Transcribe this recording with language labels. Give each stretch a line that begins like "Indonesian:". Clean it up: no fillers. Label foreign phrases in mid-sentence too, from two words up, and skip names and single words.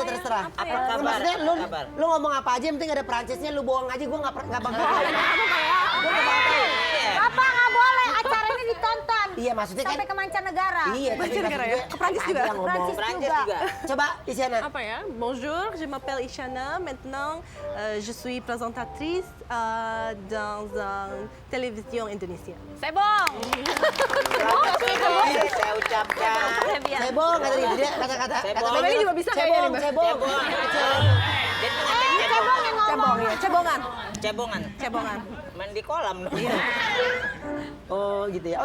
Indonesian: terserah. Apa ya? Kabar. Maksudnya Kabar. lu ngomong apa aja yang penting ada Perancisnya, lu bohong aja gue nggak bakal tahu. Apa nggak boleh? Acara ini ditonton. Iya maksudnya kan. Sampai ke mancanegara. Iya, tapi Mancanegara maksud ya? gue Ke Perancis apa juga? aja yang ngomong. Perancis Perancis juga. juga. Coba Isyana. Apa ya?
French: Bonjour, je m'appelle Ishana. Maintenant, je suis présentatrice dans une télévision indonésienne.
Indonesian: Sebong. Saya ucapkan. Cebong kata dia kata-kata. Cebong. Feni Ini Rose, juga bisa kayaknya cebong, nih, Mbak. cebong. Cebong yang ngomong. Cebong ya? Cebongan. Cebongan. Cebongan. Main di kolam. Oh gitu ya.